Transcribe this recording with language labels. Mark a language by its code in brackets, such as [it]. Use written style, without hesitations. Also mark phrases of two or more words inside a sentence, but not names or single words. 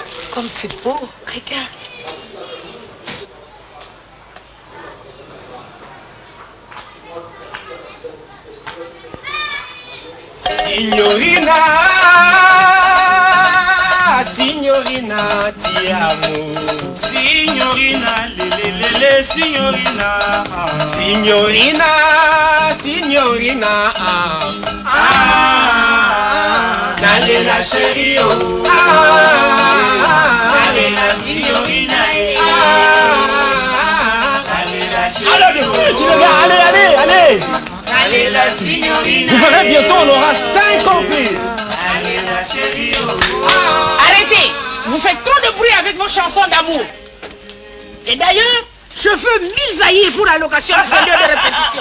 [fr] Comme c'est beau, regarde. [it] Signorina, signorina, ti amo. Signorina, lelelele, signorina. Signorina, signorina. [ln] Nalela chérie, oh. Nalela signorina, [fr] Alors, tu le gars, allez, allez. [ln] Nalela signorina. [fr] Vous verrez bientôt, on aura 5 complis. [ln] Nalela chérie, oh. [fr] Arrêtez! Vous faites trop de bruit avec vos chansons d'amour. Et d'ailleurs, je veux 1000 zaïrs pour la location de ce lieu de répétition.